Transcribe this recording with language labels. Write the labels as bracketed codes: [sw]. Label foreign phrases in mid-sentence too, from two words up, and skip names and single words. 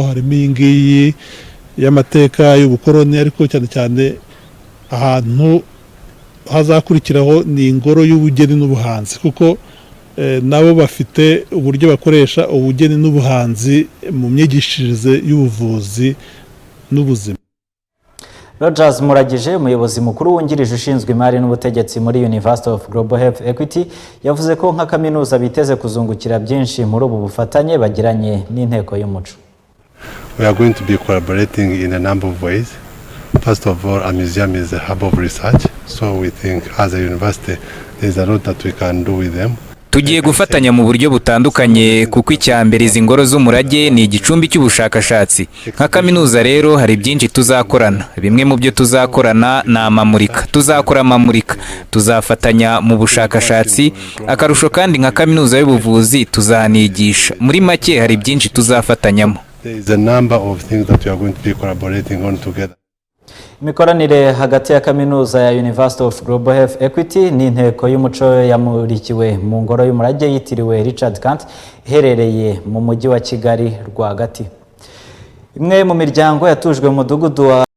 [rw] Harimo iyi ngiyi y'amateka y'ubukoroni, ariko cyane cyane ahantu hazakurikiraho ni ingoro y'ubugeni n'ubuhanzi, kuko nabo bafite uburyo bakoresha ubugeni n'ubuhanzi mu myigishirize y'ubuvuzi n'ubuzima. Rogers Muragije, umuyobozi mukuru wungirije ushinzwe imari n'ubutegetsi muri University of Global Health Equity, yavuze ko nka kaminuza biteze kuzungukira byinshi muri ubu bufatanye bagiranye n'Inteko y'umuco. [en] We are going to be collaborating in a number of ways. First of all, a museum is a hub of research, so we think as a university there is a lot that we can do with them. [rw] Tugiye gufatanya mu buryo butandukanye, kuko icyambere izi ngoro z'umurage ni igicumbi cy'ubushakashatsi. Nka kaminuza rero hari byinshi tuzakorana. Bimwe mu byo tuzakorana na amamurika. Tuzakora amamurika, tuzafatanya mu bushakashatsi, akarusho kandi nka kaminuza y'ubuvuzi tuzanigisha. Muri make hari byinshi tuzafatanyamo. [en] There is a number of things that we are going to be collaborating on together. [rw] Imikoranire hagati ya kaminuza ya University of Global Health Equity n'Inteko y'umuco yamurikiwe mu ngoro y'umurage yitiriwe Richard Kant iherereye mu mujyi wa Kigali rwagati. Imwe mu miryango yatujwe mu mudugudu wa